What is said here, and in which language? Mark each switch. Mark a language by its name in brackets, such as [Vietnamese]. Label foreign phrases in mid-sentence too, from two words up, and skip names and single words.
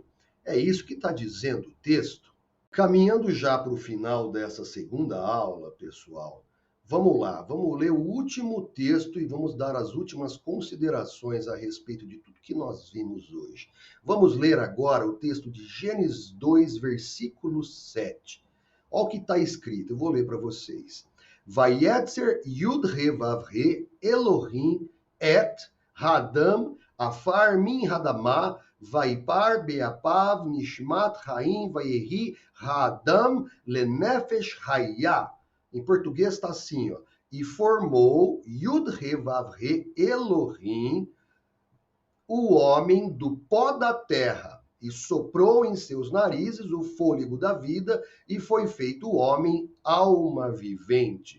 [Portuguese] É isso que está dizendo o texto. Caminhando já para o final dessa segunda aula, pessoal, vamos lá, vamos ler o último texto e vamos dar as últimas considerações a respeito de tudo que nós vimos hoje. Vamos ler agora o texto de Gênesis 2, versículo 7. Olha o que está escrito, eu vou ler para vocês. [Hebrew] וייצר יוד הא ואו הא אלהים את האדם עפר מן האדמה ויפח באפיו נשמת חיים ויהי האדם לנפש חיה. [Portuguese] Em português está assim, ó. E formou [Hebrew] יוד הא ואו הא [Portuguese] Elohim, o homem do pó da terra, e soprou em seus narizes o fôlego da vida, e foi feito o homem alma vivente.